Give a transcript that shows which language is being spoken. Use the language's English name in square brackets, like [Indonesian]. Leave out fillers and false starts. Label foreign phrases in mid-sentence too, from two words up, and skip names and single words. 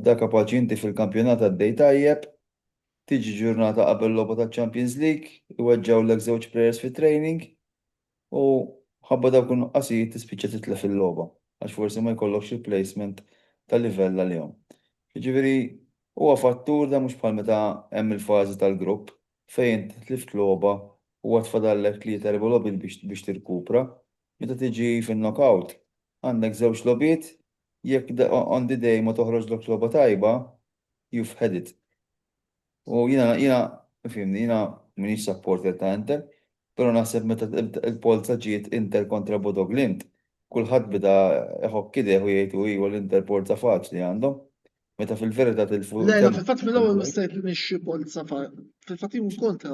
[Maltese] Dak kapaċi inti fil-kampjonat għaddej tajjeb, tiġi ġurnata qabel logħba taċ-Champions League, iweġġgħulek żewġ plejers fit-training u ħabba dawk in-nuqqasijiet tispiċċa titlef il-logħba għax forsi ma jkollokx replacement tal-livell għalihom. Jiġifieri huwa fattur da mhux bħal meta hemm il-fażi tal-grupp fejn tlift logħba u għad fadallek 3-4 logħbiet biex tirkupra. Meta tiġi fin-knockout għandek żewġ logħbiet jekk [English] on the day [Maltese] ma toħroġlok logħba tajba, [English] you've had it. [Maltese] U jiena m'iniex supporter ta' Inter, però naħseb meta il-polza ġiet Inter kontra Bodo Glimt, kulħadd bida iħokk idejh u jgħidu iwa l-Inter polza faċli għandhom. Meta fil-verità tilfu. Lejla, fil-fatt mill-ewwel wissejt li mhix polza fil-fatt jkun kontra.